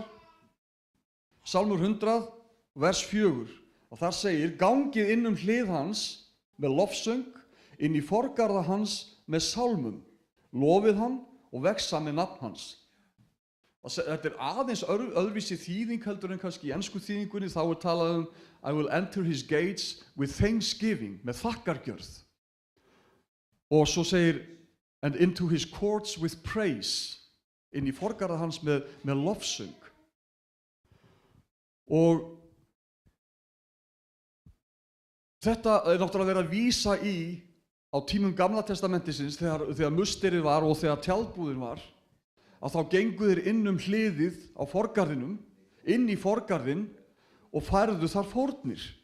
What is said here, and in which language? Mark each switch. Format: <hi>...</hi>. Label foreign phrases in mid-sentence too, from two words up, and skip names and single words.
<is>Sálmur 100, vers 4. Og þar segir, gangið inn hlið hans með lofsöng, inn í forgarða hans með sálmum, lofið hann og vexa með nafn hans. Þetta aðeins öðruvísi þýðing heldur en kannski í ensku þýðingunni, þá talað</is> <en>I will enter his gates with thanksgiving,</en> <is>með þakkargjörð. Og svo segir,</is> <en>and into his courts with praise,</en> <is>inn í forgarða hans með lofsöng. Og þetta náttúrulega verið að vísa í á tímum Gamla testamentisins þegar musterið var og þegar tjaldbúðin var, að þá gengu þeir inn hliðið á forgarðinum, inn í forgarðin og færðu þar fórnir.</is>